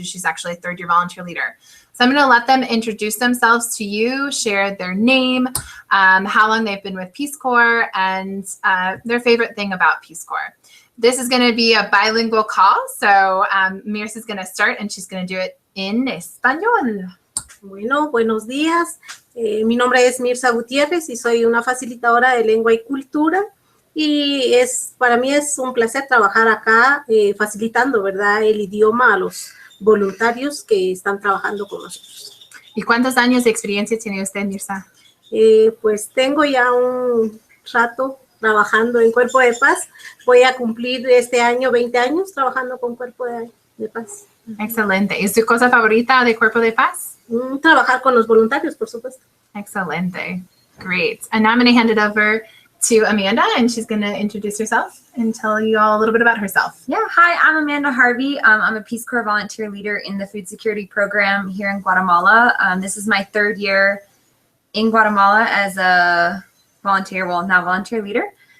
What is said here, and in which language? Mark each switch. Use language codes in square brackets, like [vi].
[en] She's actually a third-year volunteer leader. So I'm going to let them introduce themselves to you, share their name, how long they've been with Peace Corps, and their favorite thing about Peace Corps. This is going to be a bilingual call, so Mirza is going to start, and she's going to do it in español. [es] Bueno, buenos días. Mi nombre es Mirza Gutiérrez y soy una facilitadora de lengua y cultura. Y para mí es un placer trabajar acá facilitando, ¿verdad?, el idioma a los voluntarios que están trabajando con nosotros. ¿Y cuántos años de experiencia tiene usted, Mirza? Pues tengo ya un rato trabajando en Cuerpo de Paz. Voy a cumplir este año 20 años trabajando con Cuerpo de Paz. Excelente. ¿Y su cosa favorita de Cuerpo de Paz? Trabajar con los voluntarios, por supuesto. Excelente. [en] Great. And now I'm going to hand it over to Amanda, and she's going to introduce herself and tell you all a little bit about herself. Yeah, hi, I'm Amanda Harvey. I'm a Peace Corps volunteer leader in the food security program here in Guatemala. This is my third year in Guatemala as a volunteer, well, now volunteer leader.